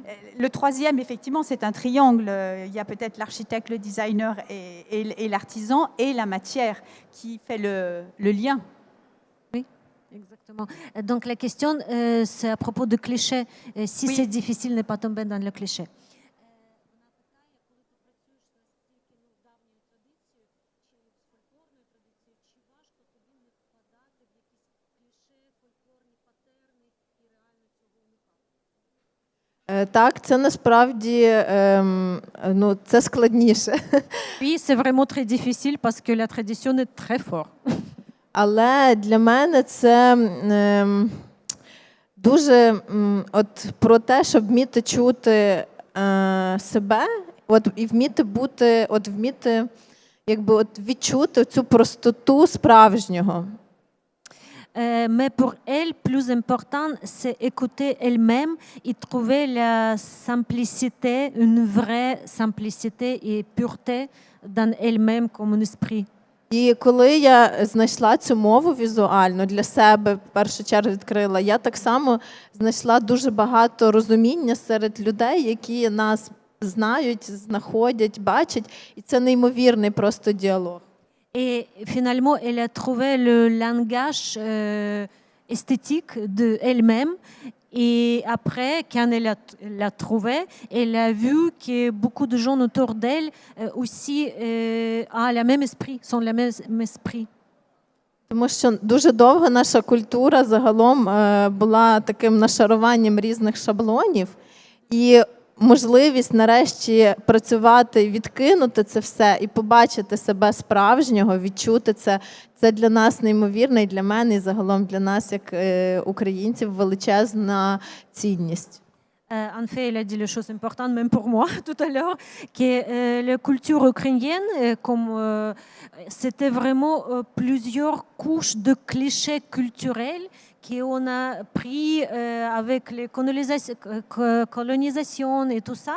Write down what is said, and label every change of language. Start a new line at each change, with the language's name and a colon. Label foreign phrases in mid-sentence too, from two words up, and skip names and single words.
French: Le troisième, effectivement, c'est un triangle. Il y a peut-être l'architecte, le designer et l'artisan, et la matière qui fait le lien. Exactement. Donc la question, c'est à propos de clichés. Si Oui. c'est difficile, ne pas tomber dans le cliché.
Ukrainian: Так, це насправді це складніше.
French: Oui, c'est vraiment très difficile parce que la tradition est très forte.
Ukrainian: Але для мене це дуже про те, щоб вміти чути себе, і вміти бути, відчути цю простоту справжнього.
French: Mais pour elle, plus important, c'est écouter elle-même et trouver la simplicité, une vraie simplicité et pureté dans elle-même comme un esprit.
Ukrainian: І коли я знайшла цю мову візуальну, для себе в першу чергу відкрила, я так само знайшла дуже багато розуміння серед людей, які нас знають, знаходять, бачать. І це неймовірний просто діалог.
French: Et finalement, elle a trouvé le langage esthétique d'elle-même. Et après, quand elle l'a trouvé, elle a vu que beaucoup de gens autour d'elle aussi ont le même esprit, sont le même esprit.
Ukrainian: Тому що дуже довго наша культура загалом була таким нашаруванням різних шаблонів. І можливість нарешті працювати, відкинути це все і побачити себе справжнього, відчути це, це для нас неймовірно, і для мене, і загалом для нас, як українців, величезна цінність.
French: En fait, il a dit les choses importantes, même pour moi, tout à l'heure, que la culture ukrainienne, comme c'était vraiment plusieurs couches de clichés culturels qu'on a pris avec les colonisations et tout ça.